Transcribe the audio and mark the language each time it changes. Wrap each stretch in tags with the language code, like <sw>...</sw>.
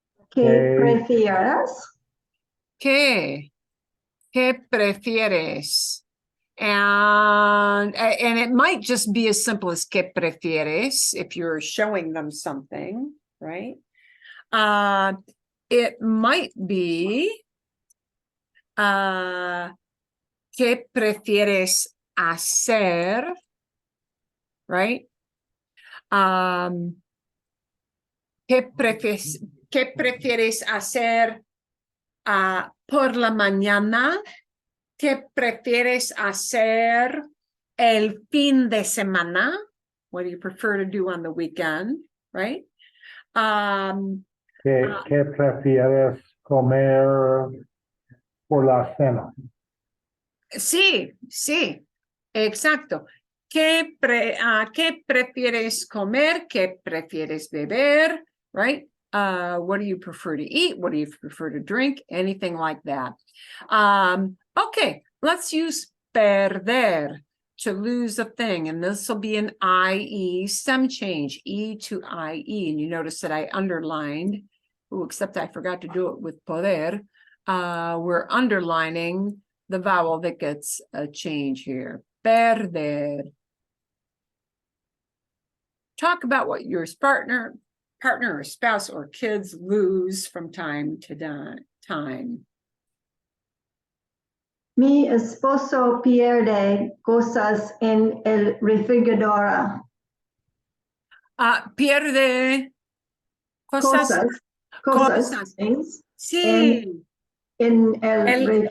<es>¿Qué prefieres? ¿Qué prefieres?</es> <en>And it might just be as simple as</en> <es>¿qué prefieres?</es> <en>If you're showing them something, right? It might be</en> <es>¿qué prefieres hacer?</es> <en>Right?</en> <es>¿Qué prefieres hacer por la mañana? ¿Qué prefieres hacer el fin de semana?</es> <en>What do you prefer to do on the weekend? Right?</en> <es>¿Qué prefieres comer por la cena? Sí, exacto. ¿Qué prefieres comer? ¿Qué prefieres beber?</es> <en>Right? What do you prefer to eat? What do you prefer to drink? Anything like that. Okay, let's use perder, to lose a thing. And this will be an IE stem change, E to IE. And you notice that I underlined, except I forgot to do it with poder. We're underlining the vowel that gets a change here. Perder. Talk about what your partner partner or spouse or kids lose from time to time.</en> <es>Mi esposo pierde cosas en el refrigerador. Pierde cosas. Cosas,</es> <en>things,</en> <es>Sí. en el El</es>